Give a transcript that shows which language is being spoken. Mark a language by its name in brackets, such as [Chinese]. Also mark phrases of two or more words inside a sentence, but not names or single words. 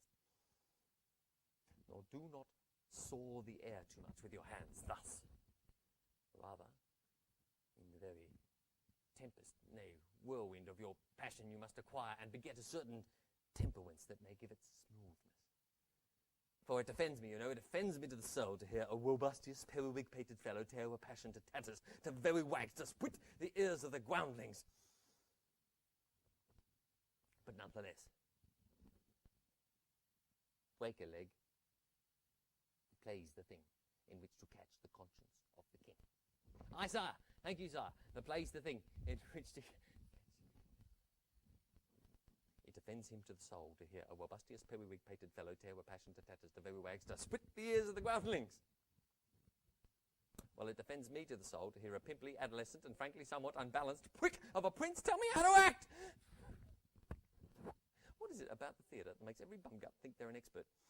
[English] Nor do not saw the air too much with your hands, thus. Rather, in the very tempest, nay, whirlwind of your passion you must acquire, and beget a certain temperance that may give it smoothness. For it offends me, you know, it offends me to the soul to hear a robustious, periwig-pated fellow tear a passion to tatters, to very wags, to split the ears of the groundlings. But nonetheless, break a leg plays the thing in which to catch the conscience of the king. Aye, sire. Thank you, sire. The play's the thing in which to... It offends him to the soul to hear a robustious, periwig-pated fellow tear a passion to tatters, to very wags, to split the ears of the groundlings. Well, it offends me to the soul to hear a pimply, adolescent, and frankly somewhat unbalanced prick of a prince tell me how to act. What is it about the theatre that makes every bumgut think they're an expert?